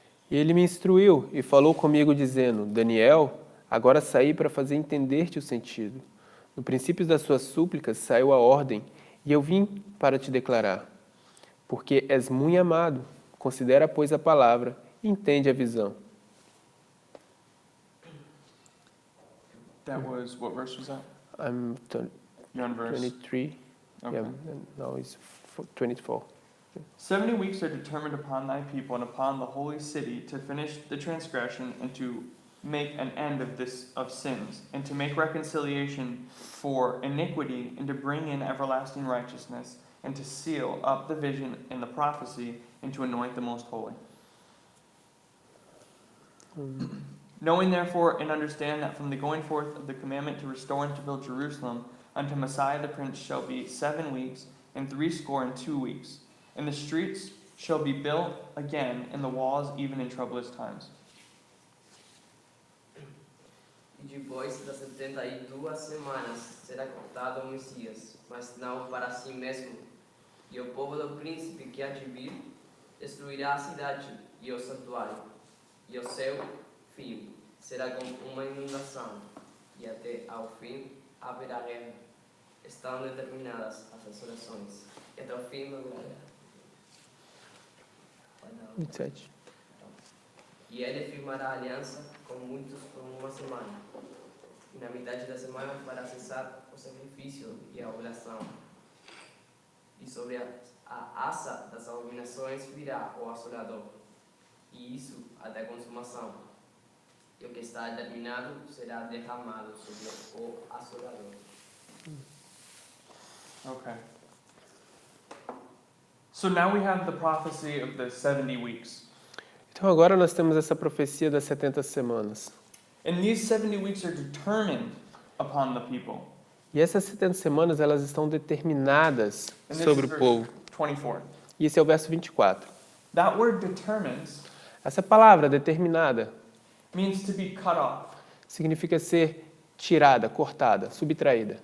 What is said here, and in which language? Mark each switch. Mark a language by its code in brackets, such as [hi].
[pt] E ele me instruiu e falou comigo dizendo: Daniel, agora saí para fazer entender-te o sentido. No princípio das suas súplicas saiu a ordem, e eu vim para te declarar. Porque és muito amado, considera, pois, a palavra e entende a visão. [en] That was, what verse was that? I'm You're on verse. 23. Okay. Yeah, now it's 24. 70 weeks are determined upon thy people and upon the holy city to finish the transgression and to make an end of sins and to make reconciliation for iniquity and to bring in everlasting righteousness and to seal up the vision and the prophecy, and to anoint the most holy. Knowing therefore and understand that from the going forth of the commandment to restore and to build Jerusalem unto Messiah the Prince shall be 7 weeks, and 62 weeks. And the streets shall be built again, and the walls even in troublous times. [pt] E depois das 72 semanas será cortado o Messias, mas não para si mesmo. E o povo do príncipe que há de vir destruirá a cidade e o santuário. E o seu fim será como uma inundação, e até ao fim haverá guerra. Estão determinadas as resoluções, e até o fim não haverá guerra. 27. E ele firmará aliança com muitos por uma semana. E na metade da semana fará cessar o sacrifício e a oblação. E sobre a asa das abominações virá o assolador. E isso até a consumação. E o que está determinado será derramado sobre o assolador. [en] Okay. So now we have the prophecy of the 70 weeks. [pt] Então agora nós temos essa profecia das 70 semanas. [en] And these 70 weeks are determined upon the people. [pt] E essas 70 semanas elas estão determinadas [en] And this [pt] sobre [en] is [pt] o povo. 24. E esse é o verso 24. [en] That word determines [pt] Essa palavra determinada [en] means to be cut off [pt] significa ser tirada, cortada, subtraída